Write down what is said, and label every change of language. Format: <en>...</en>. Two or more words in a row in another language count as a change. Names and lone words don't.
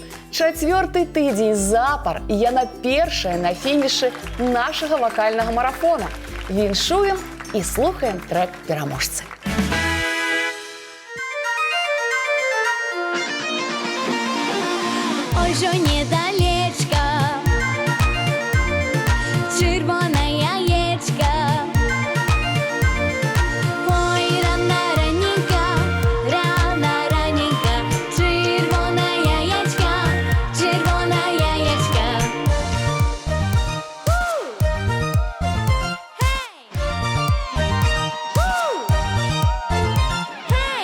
<be>4-й тыдзень запар, і яна першая на фінішы нашага вакальнага марафона. Віншуем і слухаем трэк пераможцы.</be> <uk>Ой, жо недалечка, червоное яєчко. Ой, рано раненько, червоное яєчко, червоное яєчко. Хей!</uk>